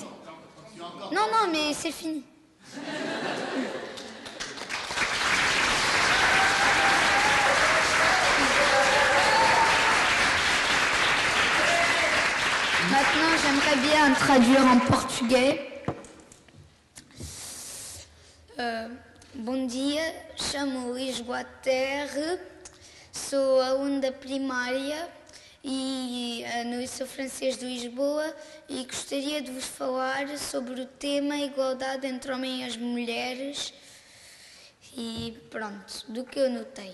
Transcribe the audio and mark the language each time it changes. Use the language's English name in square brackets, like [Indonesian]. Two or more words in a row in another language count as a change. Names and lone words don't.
[French] Non, mais c'est fini. Maintenant, j'aimerais bien traduire en portugais. [Portuguese] Bom dia, chamo Luís Guater, sou aluna primária no Liceu Francês de Lisboa e gostaria de vos falar sobre o tema igualdade entre homens e as mulheres e pronto, do que eu notei.